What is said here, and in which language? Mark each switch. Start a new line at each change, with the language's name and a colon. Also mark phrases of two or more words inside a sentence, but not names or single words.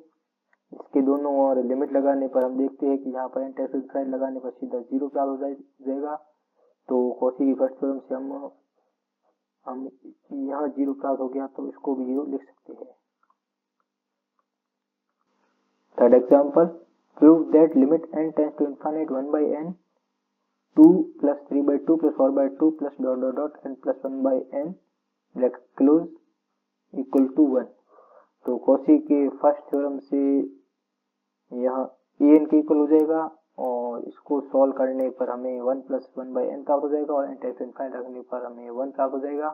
Hindi: इसके दोनों ओर लिमिट लगाने पर हम देखते हैं कि यहाँ पर
English: n tends to infinity
Hindi: लगाने पर सीधा 0 प्राप्त हो जाएगा। तो कॉची की
English: first theorem
Hindi: से हम यहाँ 0 प्राप्त हो गया, तो इसको भी 0 लिख सकते हैं।
English: Third example, prove that limit n tends to infinity 1/n 2 plus 3/2 plus 4/2 plus dot dot dot n plus 1/n bracket close equal to 1.
Hindi: तो कॉची के
English: first theorem
Hindi: से यहाँ an के इक्वल हो जाएगा और इसको सॉल्व करने पर हमें 1 plus 1/n प्राप्त हो जाएगा और
English: n tends to infinity
Hindi: रखने पर हमें 1 प्राप्त हो जाएगा।